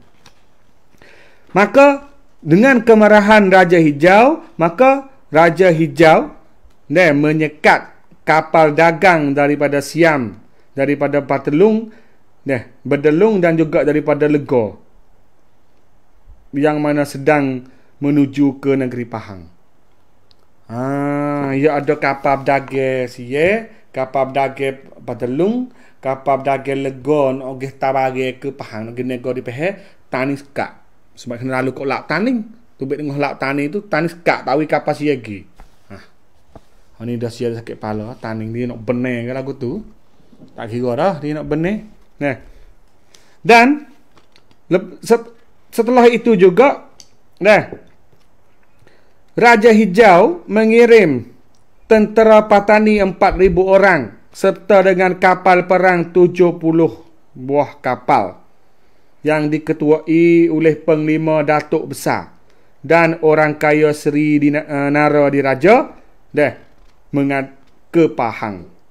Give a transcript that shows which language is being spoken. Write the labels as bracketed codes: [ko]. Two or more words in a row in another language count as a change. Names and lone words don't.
[ms] Maka dengan kemarahan Raja Hijau, maka Raja Hijau menyekat kapal dagang daripada Siam, daripada Patelung, Berdelung dan juga daripada Legor, yang mana sedang menuju ke negeri Pahang. Ya ada kapal dagang kapal dagang Patelung, kapal dagang Legor nak pergi tabari ke Pahang, nak pergi nego di Pahang, tani sekat. Sebab kena lalu kat laut Taning. Tubik tengah laut Taning tu, tani sekat tawi kapal siagi. Ni dah siap sakit kepala. Taning dia nak benar ke lagu tu. Tak kira dah dia nak benar. Dan setelah itu juga Raja Hijau mengirim tentera Patani 4,000 orang serta dengan kapal perang 70 buah kapal yang diketuai oleh Penglima Datuk Besar dan orang kaya Seri Nara Diraja ke Pahang.